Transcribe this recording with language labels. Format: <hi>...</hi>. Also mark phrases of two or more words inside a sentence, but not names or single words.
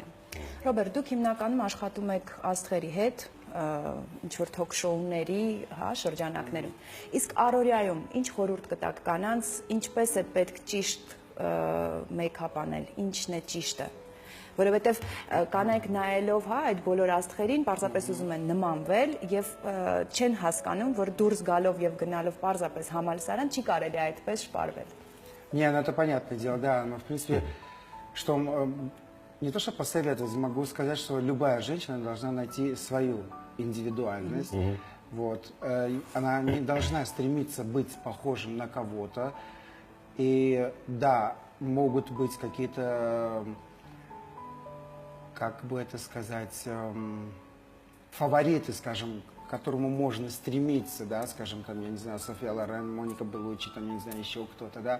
<hy>Ռոբերտ, դուք հիմնականում աշխատում եք աստղերի հետ, ինչ-որ թոք-շոուների, շրջանակներում։ Իսկ առօրյայում ինչ խորհուրդ կտաք կանանց, ինչպես է պետք ճիշտ մեյքափ անել, ինչն է ճիշտը։ Որովհետև կանայք նայելով այդ բոլոր աստղերին պարզապես ուզում են նմանվել եւ չեն հասկանում, որ դուրս գալով եւ գնալով պարզապես համալսարան չի կարելի այդպես շպարվել։</hy> <ru>Не, ну это понятное дело, да, но в принципе, что не то что посоветовать, могу сказать, что любая женщина должна найти свою индивидуальность. Вот. Она не должна стремиться быть похожим на кого-то. И да, могут быть какие-то, как бы это сказать, фавориты, скажем, к которому можно стремиться, да, скажем, там, я не знаю, София Лорен, Моника Беллуччи, там, я не знаю, еще кто-то, да.</ru>